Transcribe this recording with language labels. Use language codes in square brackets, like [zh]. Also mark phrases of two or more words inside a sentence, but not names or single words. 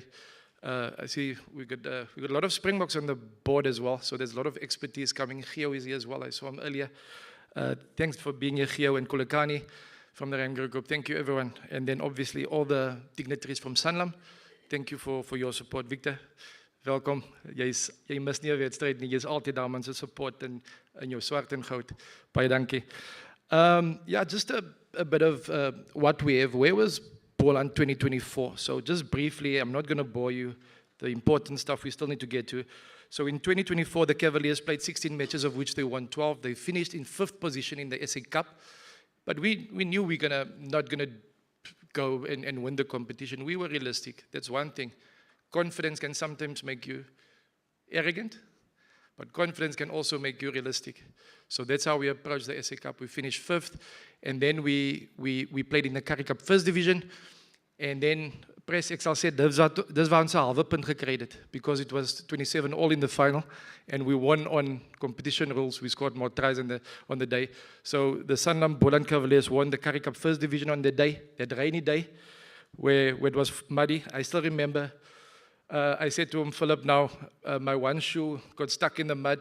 [en] I see we got a lot of Springboks on the board as well, so there's a lot of expertise coming. Gio is here as well, I saw him earlier. Thanks for being here, Gio and Kulakani from the Ramgro Group. Thank you, everyone. And then obviously all the dignitaries from Sanlam. Thank you for your support. Victor, [af] welkom. Jy mis nie 'n wedstryd nie. Jy's altyd daar man se support in jou swart en goud. Baie dankie. [en] Yeah, just a bit of what we have. Where was Boland 2024? So just briefly, I'm not going to bore you. The important stuff we still need to get to. So in 2024, the Cavaliers played 16 matches, of which they won 12. They finished in 5th position in the SA Cup. But we knew we were not going to go and win the competition. We were realistic. That's one thing. Confidence can sometimes make you arrogant, but confidence can also make you realistic. So that's how we approached the SA Cup. We finished 5th, and then we played in the Currie Cup 1st Division, and then Press Excel said, [af] dis waar ons 'n halwe punt gekry het, [en] because it was 27 all in the final, and we won on competition rules. We scored more tries on the day. So the Sanlam Boland Cavaliers won the Currie Cup 1st Division on the day, that rainy day, where it was muddy. I still remember, I said to him, Philip, now my one shoe got stuck in the mud.